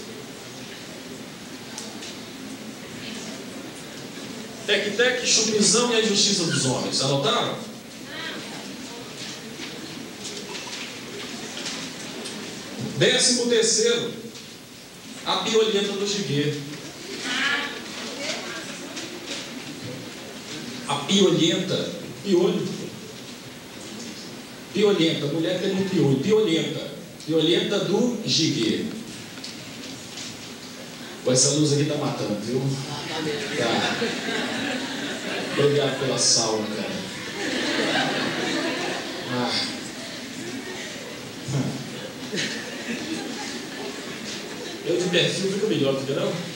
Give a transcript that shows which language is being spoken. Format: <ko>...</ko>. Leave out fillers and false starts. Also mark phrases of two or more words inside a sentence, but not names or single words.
<pt>Tec-Tec, Chupinzão e a injustiça dos homens. Anotaram? Décimo terceiro, a piolhenta do Giguê. A piolhenta, piolho. Piolhenta, mulher tem um piolho. Piolhenta, piolhenta do Giguê. Pô, essa luz aqui tá matando, viu? Tá. Obrigado pela salva, cara. Eu de perfil fico melhor, fica não?</pt>